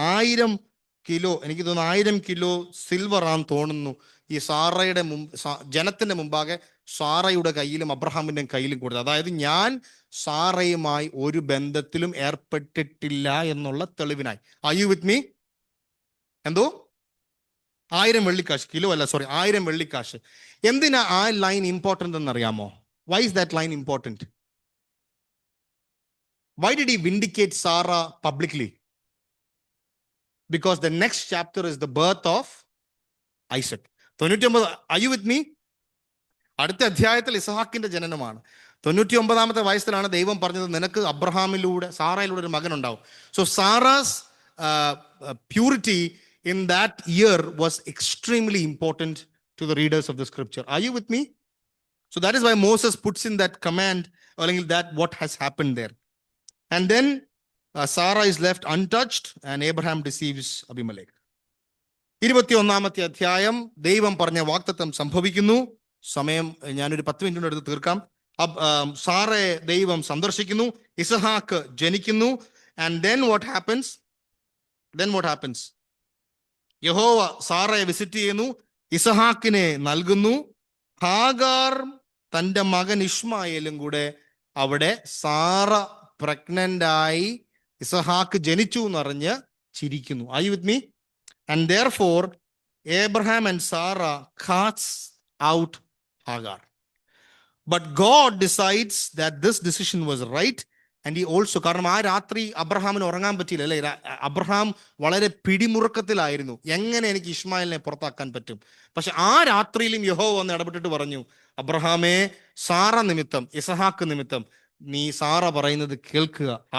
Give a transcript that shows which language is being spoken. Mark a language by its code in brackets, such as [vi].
[ml] 1000 kilo, എനിക്ക് തോന്നുന്നു 1000 kilo silver ആണെന്ന് തോന്നുന്നു, ഈ സാറയുടെ ജനത്തിന്റെ മുമ്പാകെ സാറയുടെ കയ്യിലും അബ്രഹാമിന്റെ കയ്യിലും കൊടുത്തു. അതായത് ഞാൻ സാറയുമായി ഒരു ബന്ധത്തിലും ഏർപ്പെട്ടിട്ടില്ല എന്നുള്ള തെളിവിനായി. [en] Are you with me? [ml] എന്തോ 1000 വെള്ളിക്കാശ്, കിലോ അല്ല, സോറി, 1000 വെള്ളിക്കാശ്. എന്തിനാ ആ ലൈൻ ഇമ്പോർട്ടന്റ് എന്നറിയാമോ? [en] Why is that line important? Why did he vindicate Sarah publicly? Because the next chapter is the birth of Isaac. 99. Are you with me? [ml] അടുത്ത അധ്യായത്തിൽ ഇസഹാക്കിന്റെ ജനനമാണ്. 99-ാമത്തെ വയസ്സിലാണ് ദൈവം പറഞ്ഞത്, നിനക്ക് അബ്രഹാമിലൂടെ സാറയിലൂടെ ഒരു മകൻ ഉണ്ടാവും. [en] So Sarah's purity in that year was extremely important to the readers of the scripture. Are you with me? So that is why Moses puts in that command, or that what has happened there. And then Sarah is left untouched and Abraham deceives Abimelech. [ml] 21-ാമത്തെ അധ്യായം ദൈവം പറഞ്ഞ വാഗ്ദത്തം സംഭവിക്കുന്നു. സമയം ഞാനൊരു 10 മിനിറ്റിന് എടുത്ത് തീർക്കാം. സാറയെ ദൈവം സന്ദർശിക്കുന്നു, ഇസഹാക്ക് ജനിക്കുന്നു. [en] And then what happens? [ml] യഹോവ സാറയെ വിസിറ്റ് ചെയ്യുന്നു, ഇസഹാക്കിനെ നൽകുന്നു. ഹാഗാർ തൻ്റെ മകൻ ഇഷ്മായേലും കൂടെ അവിടെ സാറ പ്രഗ്നന്റ് ആയി ഇസഹാക്ക് ജനിച്ചു എന്നറിഞ്ഞ് ചിരിക്കുന്നു. [en] Are you with me? And therefore Abraham and Sarah casts out Hagar. But God decides that this decision was right. And he also, [ml] കാരണം ആ രാത്രി അബ്രഹാമിന് ഉറങ്ങാൻ പറ്റിയില്ല, അല്ലെ? അബ്രഹാം വളരെ പിടിമുറുക്കത്തിലായിരുന്നു, എങ്ങനെ എനിക്ക് ഇഷ്മായേലിനെ പുറത്താക്കാൻ പറ്റും. പക്ഷെ ആ രാത്രിയിലും യഹോവ വന്ന് ഇടപെട്ടിട്ട് പറഞ്ഞു, അബ്രഹാമേ, സാറ നിമിത്തം, ഇസഹാക്ക് നിമിത്തം നീ സാറ പറയുന്നത് കേൾക്കുക.